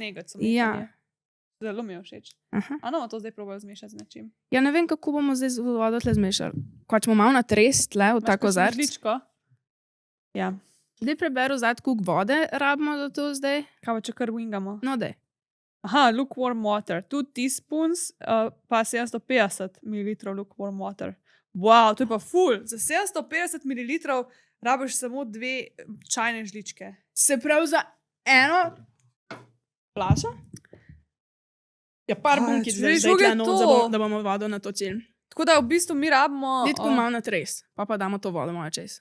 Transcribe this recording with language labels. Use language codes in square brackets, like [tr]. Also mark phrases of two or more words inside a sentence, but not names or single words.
[sl] snegec. Ja. Zelo mi je všeč. Aha. A no, to zdaj probajo zmešati z nečim. Ja, ne vem, kako bomo zdaj z vodo tle zmešali. Ko ćemo malo natrest tle v tako kozarc. Žličko? Ja. Zdaj preberu zad, koliko vode rabimo za to zdaj. Kaj pa če kar wingamo? No, daj. [en] Aha, lukewarm water. 2 teaspoons, pa 750 ml lukewarm water. [sl] Wow, to je pa ful. Za 750 ml rabiš samo 2 čajne žličke. Se pravi za eno flašo? Ja, par bunkic zdaj tle not, da bomo vodo natočili. Tako da v bistvu mi rabimo... Daj tako malo natres, pa damo to vodo moja čez.